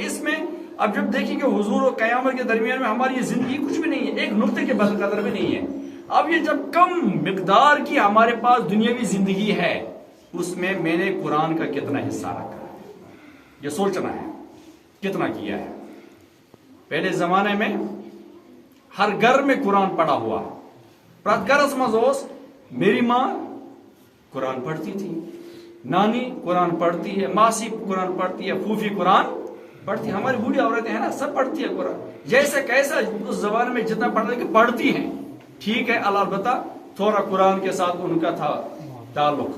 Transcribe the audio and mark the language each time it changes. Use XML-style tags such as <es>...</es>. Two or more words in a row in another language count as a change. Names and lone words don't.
<ur>اس میں اب جب دیکھیں کہ حضور و قیامت کے درمیان میں ہماری یہ زندگی کچھ بھی نہیں ہے، ایک نقطے کے قدر بھی نہیں ہے۔ اب یہ جب کم مقدار کی ہمارے پاس دنیاوی زندگی ہے، اس میں نے قرآن کا کتنا حصہ رکھا ہے، یہ سوچنا ہے کتنا کیا ہے۔ پہلے زمانے میں ہر گھر میں قرآن پڑھا ہوا،</ur> <ks>پرت گھرس مز</ks> <ur>میری ماں قرآن پڑھتی تھی، نانی قرآن پڑھتی ہے، ماسی قرآن پڑھتی ہے، پھوفی قرآن پڑھتی ہے، ہماری بوڑھی عورتیں ہیں نا، سب پڑھتی ہے قرآن، جیسے کیسا اس زمانے میں جتنا پڑھتے کہ پڑھتی ہیں، ٹھیک ہے، البتہ تھوڑا قرآن کے ساتھ ان کا تھا تعلق۔</ur>